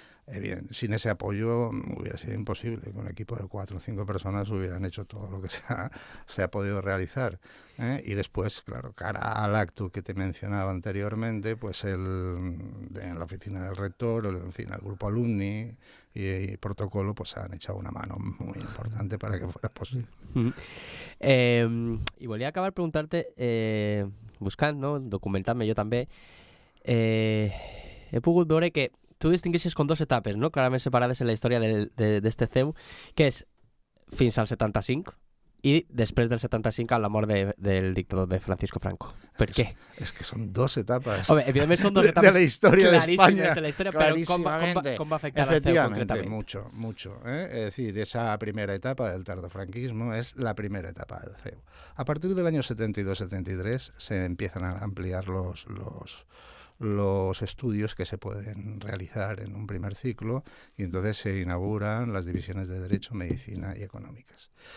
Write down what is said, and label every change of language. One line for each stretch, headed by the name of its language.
Spanish: Bien, sin ese apoyo hubiera sido imposible que un equipo de 4 o 5 personas hubieran hecho todo lo que se ha podido realizar. Y después, claro, cara al acto que te mencionaba anteriormente, pues en la oficina del rector, en fin, el grupo alumni y protocolo, pues han echado una mano muy importante para que fuera posible.
Catalan: I volia acabar preguntar-te, buscant, no? Documentant-me jo també, he pogut veure que tu distingueixes com 2 etapes, no?, clarament separades en la història d'este CEU, que és fins al 75 i després del 75 amb la mort del dictador de Francisco Franco. ¿Per qué?
Spanish: Es que son 2 etapas. Hombre, evidentemente son 2 etapas de la historia de España. De la historia, pero ¿cómo va a afectar al CEU concretamente? Mucho. Es decir, esa primera etapa del tardofranquismo es la primera etapa del CEU. A partir del año 72-73 se empiezan a ampliar los estudios que se pueden realizar en un primer ciclo, y entonces se inauguran las divisiones de Derecho, Medicina y Económicas.